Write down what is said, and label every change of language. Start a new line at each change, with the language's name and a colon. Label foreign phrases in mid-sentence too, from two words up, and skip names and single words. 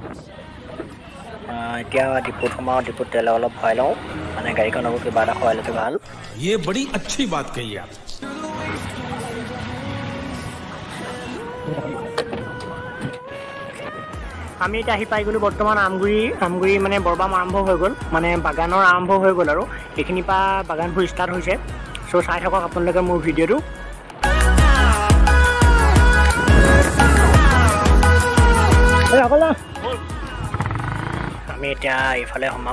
Assamese: এতিয়া ডিপুত সোমাওঁ ডিপুত তেল অলপ ভৰাই লওঁ মানে গাড়ীখনকো কিবা এটা খোৱাই ল'লে ভাল।
Hindi: ये बड़ी अच्छी बात कही आप।
Assamese: আমি এতিয়া আহি পাই গ'লোঁ বৰ্তমান আমগুৰি মানে বৰবাম আৰম্ভ হৈ গ'ল মানে বাগানৰ আৰম্ভ হৈ গ'ল আৰু এইখিনিৰ পৰা বাগানবোৰ ষ্টাৰ্ট হৈছে। চ' চাই থাকক আপোনালোকে মোৰ ভিডিঅ'টো। আমি এতিয়া এইফালে সোমাম।